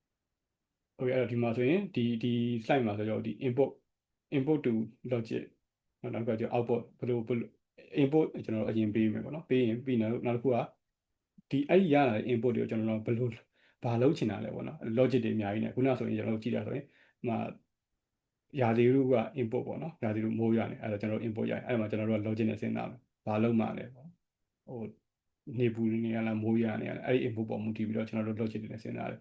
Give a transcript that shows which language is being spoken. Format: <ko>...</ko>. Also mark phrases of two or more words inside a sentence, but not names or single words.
<my>ဟုတ်ကဲ့အဲ့တော့ဒီမှာဆိုရင်ဒီ slide မှာဆိုတော့ဒီ</my> <en>input to logic</en> <my>နောက်ကကျ output ဘယ်လို input ကျွန်တော်တို့အရင်ပေးမယ်ပေါ့နော်ပေးရင်ပြီးနောက်တစ်ခုကဒီအဲ့ရလာတဲ့ input တွေကိုကျွန်တော်တို့ဘယ်လိုဘာလုပ်ချင်တာလဲပေါ့နော် logic တွေအများကြီးနဲ့ခုနဆိုရင်ကျွန်တော်တို့ကြည့်တာဆိုရင်ရာသီဥတုက input ပေါ့နော်ရာ သီဥတုမိုးရွာနေအဲ့တော့ကျွန်တော်တို့ input ရရင်အဲ့မှာကျွန်တော်တို့က logic နဲ့စဉ်းစားမယ်ဘာလုပ်မှလဲပေါ့ဟိုနေပူနေရလားမိုးရွာနေရလားအဲ့ဒီ input ပေါ်မူတည်ပြီးတော့ကျွန်တော်တို့ logic တွေနဲ့စဉ်းစားတယ်</my>